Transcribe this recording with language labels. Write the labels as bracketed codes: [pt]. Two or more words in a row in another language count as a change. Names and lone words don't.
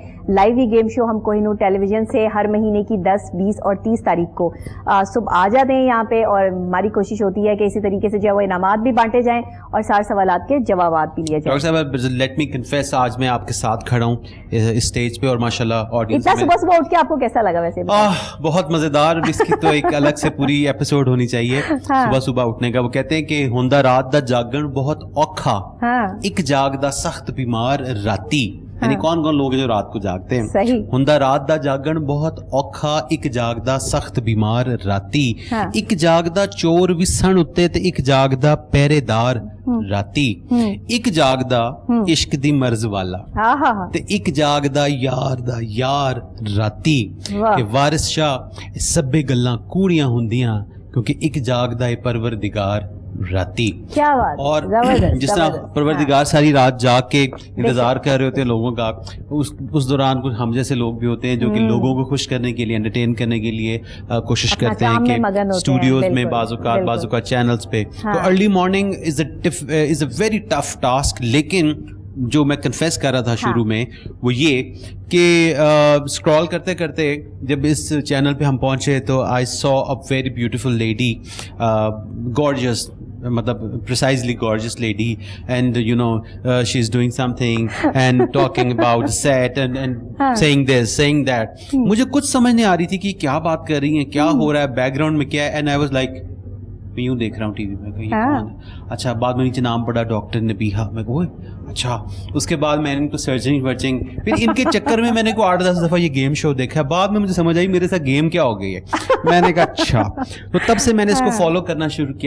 [ur] لائیو یہ گیم شو ہم کوہ نور ٹیلی ویژن سے ہر مہینے کی 10, 20 اور 30 تاریخ کو صبح آ جاتے ہیں یہاں پہ, اور ہماری کوشش ہوتی ہے کہ اسی طریقے سے جو وہ انعامات بھی بانٹے جائیں اور سارے سوالات کے جوابات بھی لیے جائیں. ڈاکٹر صاحب [en] let me confess, [ur] آج میں آپ کے ساتھ کھڑا ہوں اسٹیج پہ, اور ماشاءاللہ آڈینس اتنا صبح صبح اٹھ کے آپ کو کیسا لگا ویسے؟ بہت مزیدار, اس کی تو ایک الگ سے پوری ایپیسوڈ ہونی چاہیے صبح صبح اٹھنے کا. [pa] وہ کہتے ہیں کہ ہوندا رات دا جاگن بہت اوکھا, ایک جاگدا سخت بیمار راتی. [ur] یعنی کون کون لوگ ہیں جو رات کو جاگتے ہیں؟ [pa] ہوندا رات دا جاگن بہت اوکھا, ایک جاگدا سخت بیمار راتی. ایک جاگدا چور وسن اتے تے ایک جاگدا پہرے دار راتی. ایک جاگدا عشق دی مرض والا تے ایک جاگدا یار دا یار راتی. کہ وارث شاہ سبے گلاں کوڑیاں ہوندیاں کیونکہ ایک جاگدا ہے پروردگار راتی. [ur] کیا بات. اور جس طرح پروردگار ساری رات جاگ کے انتظار کر رہے ہوتے ہیں لوگوں کا, اس دوران کچھ ہم جیسے لوگ بھی ہوتے ہیں جو کہ لوگوں کو خوش کرنے کے لیے, انٹرٹین کرنے کے لیے کوشش کرتے ہیں کہ اسٹوڈیوز میں بعض اوقات چینلز پہ. [en] تو early morning is a very tough task. [ur] لیکن جو میں کنفیس کر رہا تھا شروع میں وہ یہ کہ اسکرال کرتے کرتے جب اس چینل پہ ہم پہنچے تو [en] I saw a very beautiful lady, gorgeous, [ur] مطلب [en] precisely gorgeous lady, and you know she's doing something and talking about set and saying this saying that. [ur] مجھے کچھ سمجھ نہیں آ رہی تھی کہ کیا بات کر رہی ہیں, کیا ہو رہا ہے بیک گراؤنڈ میں, کیا ہے. [en] and I was like [ur] میں یوں دیکھ رہا ہوں ٹی وی میں, کہیں کون ہے. اچھا, بعد میں نیچے نام پڑا ڈاکٹر نبیہا, میں کہا اچھا. اس کے بعد میں نے ان کو سرچنگ پھر ان کے چکر میں نے کو 8-10 دفعہ یہ گیم شو دیکھا. بعد میں مجھے سمجھ آئی میرے ساتھ گیم کیا ہو گئی ہے. میں نے کہا اچھا, تو تب سے میں نے اس کو فالو کرنا شروع کیا.